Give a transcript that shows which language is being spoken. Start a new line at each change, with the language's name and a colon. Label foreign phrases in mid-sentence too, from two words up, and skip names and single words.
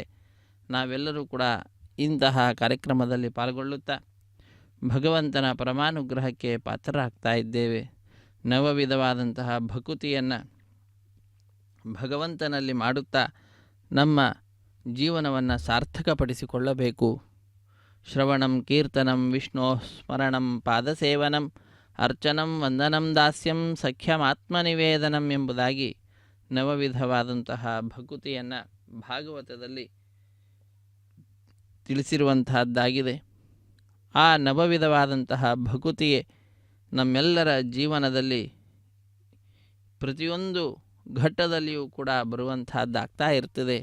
Kannada: ನಾವೆಲ್ಲರೂ ಕೂಡ ಇಂತಹ ಕಾರ್ಯಕ್ರಮದಲ್ಲಿ ಪಾಲ್ಗೊಳ್ಳುತ್ತಾ ಭಗವಂತನ ಪರಮಾನುಗ್ರಹಕ್ಕೆ ಪಾತ್ರರಾಗ್ತಾ ಇದ್ದೇವೆ. ನವವಿಧವಾದಂತಹ ಭಕುತಿಯನ್ನು ಭಗವಂತನಲ್ಲಿ ಮಾಡುತ್ತಾ ನಮ್ಮ ಜೀವನವನ್ನು ಸಾರ್ಥಕಪಡಿಸಿಕೊಳ್ಳಬೇಕು.
Sanskrit: ಶ್ರವಣಂ ಕೀರ್ತನಂ ವಿಷ್ಣೋ ಸ್ಮರಣಂ ಪಾದಸೇವನಂ ಅರ್ಚನಂ ವಂದನಂ ದಾಸ್ಯಂ ಸಖ್ಯಮಾತ್ಮನಿವೇದನಂ
Kannada: ಎಂಬುದಾಗಿ ನವವಿಧವಾದಂತಹ ಭಕುತಿಯನ್ನು ಭಾಗವತದಲ್ಲಿ ತಿಳಿಸಿರುವಂತಹದ್ದಾಗಿದೆ. ಆ ನವವಿಧವಾದಂತಹ ಭಕುತಿಯೇ ನಮ್ಮೆಲ್ಲರ ಜೀವನದಲ್ಲಿ ಪ್ರತಿಯೊಂದು ಘಟ್ಟದಲ್ಲಿಯೂ ಕೂಡ ಬರುವಂತಹದ್ದಾಗ್ತಾ ಇರ್ತದೆ.